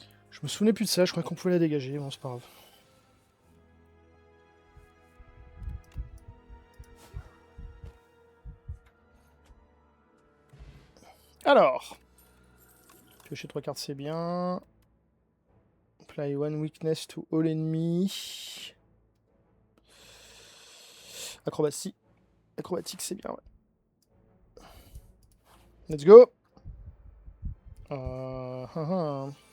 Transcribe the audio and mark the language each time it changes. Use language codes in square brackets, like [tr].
[fr] Je me souvenais plus de ça, je crois qu'on pouvait la dégager. Bon, c'est pas grave. Alors. Piocher 3 cartes, c'est bien. [en] Apply one weakness to all enemy. [fr] Acrobatie. Acrobatique, c'est bien, ouais. [en] Let's go. Uh -huh.